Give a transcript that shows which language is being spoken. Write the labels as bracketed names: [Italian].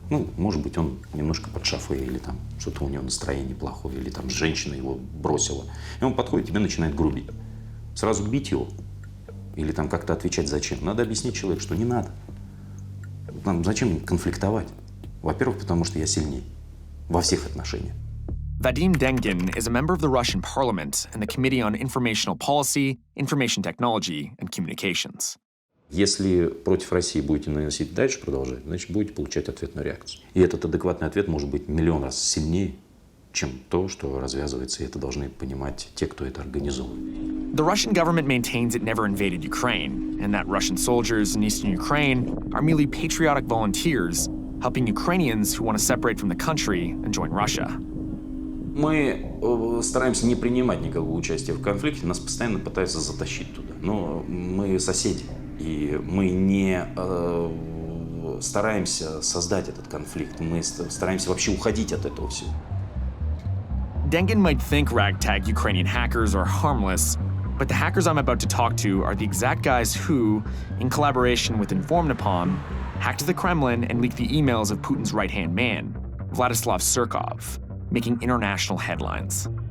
[Russian] Ну, может быть, он немножко под шофе, или там что-то у него настроение плохое, или там женщина его бросила. И он подходит, тебе начинает грубить. Сразу бить его или там как-то отвечать зачем? Надо объяснить человеку, что не надо. Зачем конфликтовать? Во-первых, потому что я сильнее во всех отношениях. [English] Vadim Dengin is a member of the Russian parliament and the Committee on Informational Policy, Information Technology and Communications. [Russian] Если против России будете наносить дальше продолжать, значит, будете получать ответную реакцию. И этот адекватный ответ может быть миллион раз сильнее, чем то, что развязывается, и это должны понимать те, кто это организовывает. [English] The Russian government maintains it never invaded Ukraine, and that Russian soldiers in eastern Ukraine are merely patriotic volunteers helping Ukrainians who want to separate from the country and join Russia. [Russian] Мы стараемся не принимать никакого участия в конфликте, нас постоянно пытаются затащить туда. Но мы соседи, и мы не стараемся создать этот конфликт, мы стараемся вообще уходить от этого всего. [English] Dengin might think ragtag Ukrainian hackers are harmless, but the hackers I'm about to talk to are the exact guys who, in collaboration with Inform-Napalm, hacked the Kremlin and leaked the emails of Putin's right-hand man, Vladislav Surkov, making international headlines.